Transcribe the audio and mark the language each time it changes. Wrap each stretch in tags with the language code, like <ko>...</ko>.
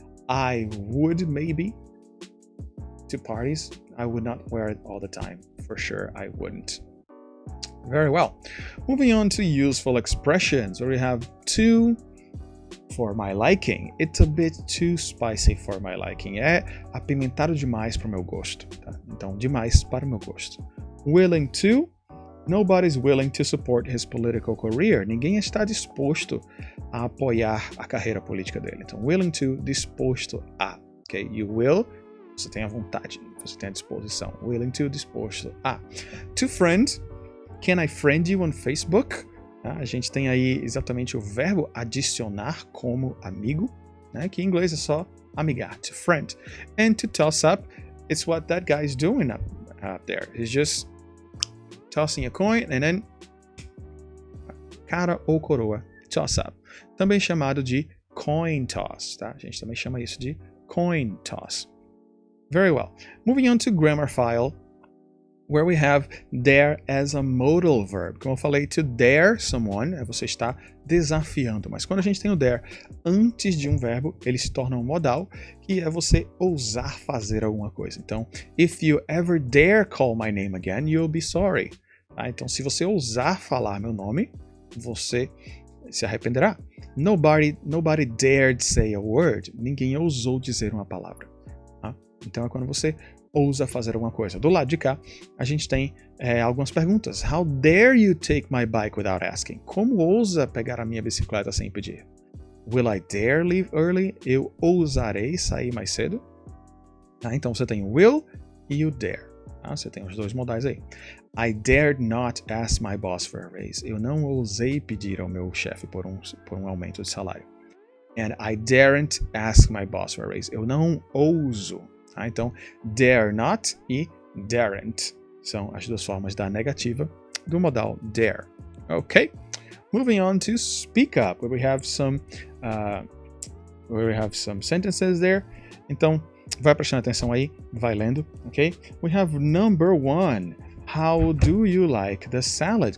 <en>I would, maybe. To parties, I would not wear it all the time. For sure, I wouldn't. Very well. Moving on to useful expressions, where we have 2 for my liking. It's a bit too spicy for my liking.</en> <pt>É apimentado demais para o meu gosto. Tá? Então, demais para o meu gosto.</pt> <en>Willing to. Nobody's willing to support his political career.</en> <pt>Ninguém está disposto a apoiar a carreira política dele. Então, willing to, disposto a.</pt> <en>Okay? You will,</en> <pt>você tem a vontade, você tem a disposição.</pt> <en>Willing to,</en> <pt>disposto a.</pt> <en>To friend. Can I friend you on Facebook?</en> <pt>A gente tem aí exatamente o verbo adicionar como amigo, né? Que em inglês é só amigar, to friend.</pt> <en>And to toss up, it's what that guy's doing up there. He's just tossing a coin and then</en> <pt>cara ou coroa,</pt> <en>toss up.</en> <pt>Também chamado de coin toss, tá? A gente também chama isso de coin toss.</pt> <en>Very well. Moving on to grammar file, where we have dare as a modal verb.</en> <pt>Como eu falei, to dare someone é você está desafiando. Mas quando a gente tem o dare antes de um verbo, ele se torna um modal, que é você ousar fazer alguma coisa. Então,</pt> <en>if you ever dare call my name again, you'll be sorry.</en> <pt>Tá? Então, se você ousar falar meu nome, você se arrependerá.</pt> <en>Nobody dared say a word.</en> <pt>Ninguém ousou dizer uma palavra. Tá? Então, é quando você ousa fazer alguma coisa. Do lado de cá, a gente tem algumas perguntas.</pt> <en>How dare you take my bike without asking?</en> <pt>Como ousa pegar a minha bicicleta sem pedir?</pt> <en>Will I dare leave early?</en> <pt>Eu ousarei sair mais cedo? Então você tem o will e o dare. Você tem os dois modais aí.</pt> <en>I dared not ask my boss for a raise.</en> <pt>Eu não ousei pedir ao meu chefe por um aumento de salário.</pt> <en>And I daren't ask my boss for a raise.</en> <pt>Eu não ouso. Então, dare not e daren't são as duas formas da negativa do modal dare.</pt> <en>Okay? Moving on to speak up, where we have some sentences there.</en> <pt>Então, vai prestando atenção aí, vai lendo, ok?</pt> <en>We have number 1. How do you like the salad?</en>